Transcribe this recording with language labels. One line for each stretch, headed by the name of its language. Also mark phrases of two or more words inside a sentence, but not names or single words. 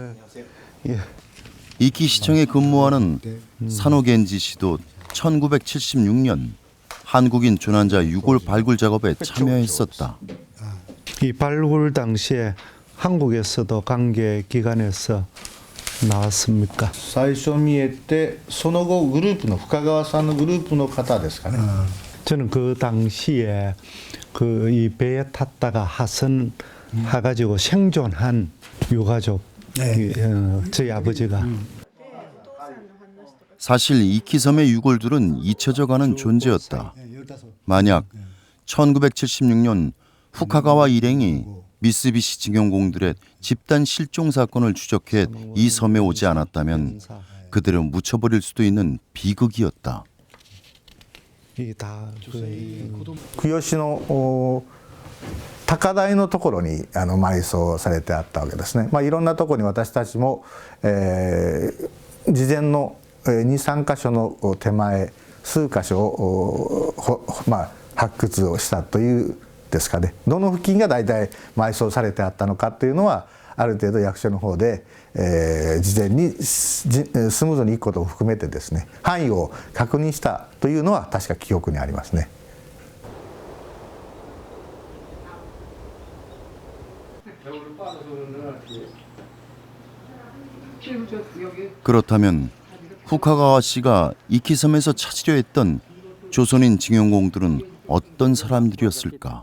Korean: 이키시청에 근무하는 산호겐지 씨도 1976년 한국인 조난자 유골 발굴 작업에 참여했었다. 이 발굴 당시에 한국에서도 관계 기관에서 나왔습니까?
Japanese: 最初見えてその後グループの深川さんのグループの方ですかね。
Korean: 저는 그 당시에 그 이 배에 탔다가 하선해가지고 생존한 유가족, 저희 아버지가. 사실 이키섬의 유골들은 잊혀져가는 존재였다. 만약 1976년 후카가와 일행이 미쓰비시 증용공들의 집단 실종 사건을 추적해 이 섬에 오지 않았다면 그들을 묻혀버릴 수도 있는 비극이었다.
Japanese: 久吉の高台のところに埋葬されてあったわけですね。いろんなところに私たちも、事前の2、3箇所の手前数箇所を発掘をしたというですかね。どの付近が大体埋葬されてあったのかというのはある程度役所の方で、事前にスムーズにいくことを含めてですね、範囲を確認したというのは確か記憶にありますね。
Korean: 그렇다면 후카가와 씨가 이키섬에서 찾으려 했던 조선인 증용공들은 어떤 사람들이었을까?